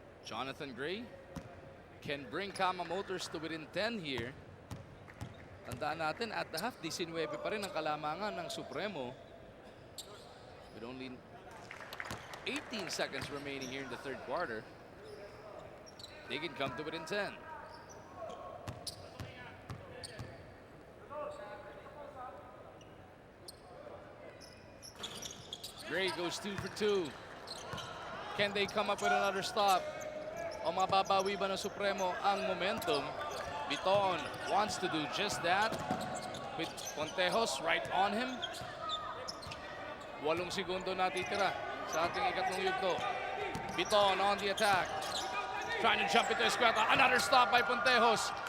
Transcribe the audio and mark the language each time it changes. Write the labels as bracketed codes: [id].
[en] Jonathan Gray can bring Kama Motors to within 10 here. [tl] Tandaan natin, [en] at the half, [tl] 19 pa rin ang kalamangan ng Supremo. [en] With only 18 seconds remaining here in the third quarter. They can come to within 10. Gray goes 2 for 2. Can they come up with another stop? [tl] O mababawi ba ng Supremo ang momentum? [en] Bitoon wants to do just that with Pontejos right on him. [tl] 8 segundo natitira sa ating ikatlong yugto. Bitoon [en] on the attack. Trying to jump into Escueta. Another stop by Pontejos.